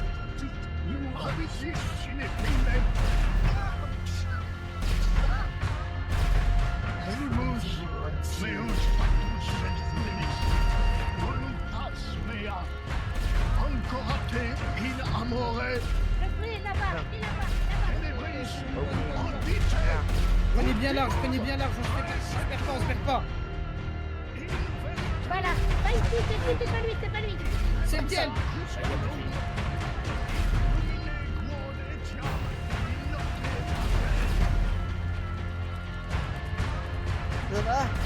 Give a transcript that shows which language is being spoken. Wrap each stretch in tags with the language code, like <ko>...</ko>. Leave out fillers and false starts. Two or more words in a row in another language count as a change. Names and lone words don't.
<la>Abisis sine fine. Animus meus factus et fidelis. Voluntas mea. Ancorate in amore.</la> <fr>Prenez bien large, on se perd pas. Voilà, pas ici, c'est pas lui. C'est le ciel. Ça va?</fr>